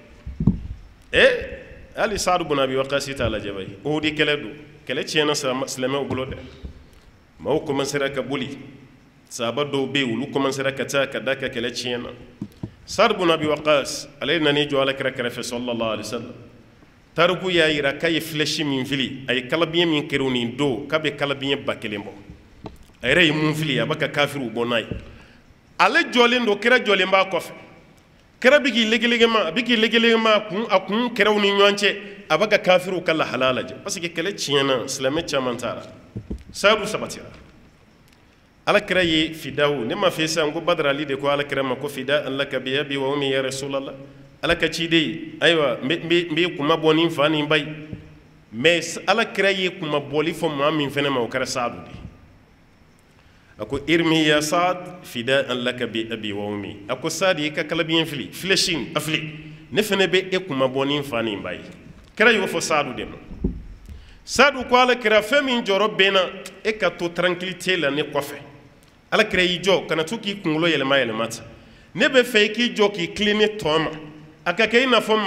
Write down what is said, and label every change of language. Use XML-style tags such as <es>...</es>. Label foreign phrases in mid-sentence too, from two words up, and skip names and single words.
<bm>hali Saadu bun Abi Waqaas t'a lajɛ bayi Uhudi kɛlɛ don kɛlɛ tiɲɛna silamɛw bolo dɛ maaw commencera ka boli sahaba dɔw bɛ yen olu commencera ka taa ka da ka kɛlɛ tiɲɛ na Sa'd ibn Abi Waqqas ale nani jɔ Alakira kɛrɛfɛ</bm> <ar>صلى الله عليه وسلم</ar> <bm>tariku y'a yira k'a ye flèche min fili a ye kalabiɲɛ min kɛra nin don k'a bɛ kalabiɲɛ 1000 bɔ a yɛrɛ ye mun fili a bɛ ka kafiruw bɔ n'a ye ale jɔlen don kira jɔlen b'a kɔfɛ kira bɛ k'i legelegema a kun kɛraw ni ɲɔgɔn cɛ a bɛ ka kafiruw ka lahalaya lajɛ</bm> <fr>parce que</fr> <bm>kɛlɛ tiɲɛna silamɛ caman taara Sa'du sabatira Alakira ye fidaw ne ma fɛ sisan ko Badara ali de ko Alakira ma ko</bm> <ar>فداك بأبي وأمي يا رسول الله</ar> <bm>Ala ka ciden ayiwa n bɛ kuma bɔ ni n fa ni n ba ye mais Alakira ye kuma bɔli fɔ maa min fɛnɛ ma o kɛra Sa'du de a ko</bm> <ar>ارم يا سعد فداك بأبي وأمي</ar> <bm>a ko Sa'd i ka kalabiɲɛ fili flèche a fili ne fɛnɛ bɛ e kuma bɔ ni n fa ni n ba ye kira y'o fɔ Sa'du de ma Sa'du ko Alakira fɛn min jɔrɔ bɛ n na e ka to tranquillité la ne kɔfɛ Alakira y'i jɔ kana to k'i kunkolo yɛlɛma ta ne bɛ fɛ i k'i jɔ k'i tilen ne tɔ ma a ka kɛ i n'a fɔ</bm>